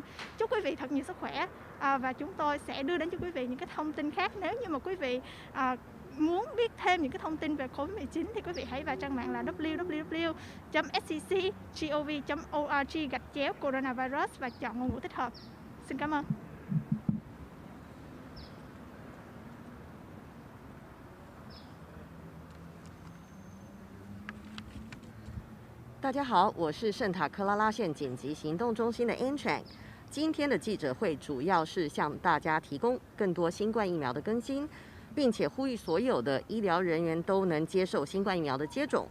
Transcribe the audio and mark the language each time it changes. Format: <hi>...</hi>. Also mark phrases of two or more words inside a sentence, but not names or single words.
<vi>Chúc quý vị thật nhiều sức khỏe và chúng tôi sẽ đưa đến cho quý vị những cái thông tin khác. Nếu như mà quý vị muốn biết thêm những cái thông tin về COVID-19 thì quý vị hãy vào trang mạng là www.scc.gov.org/coronavirus và chọn ngôn ngữ thích hợp. Xin cảm ơn.</vi> <zh>大家好，我是圣塔克拉拉县紧急行动中心的 Anchang。今天的记者会主要是向大家提供更多新冠疫苗的更新，并且呼吁所有的医疗人员都能接受新冠疫苗的接种。</zh>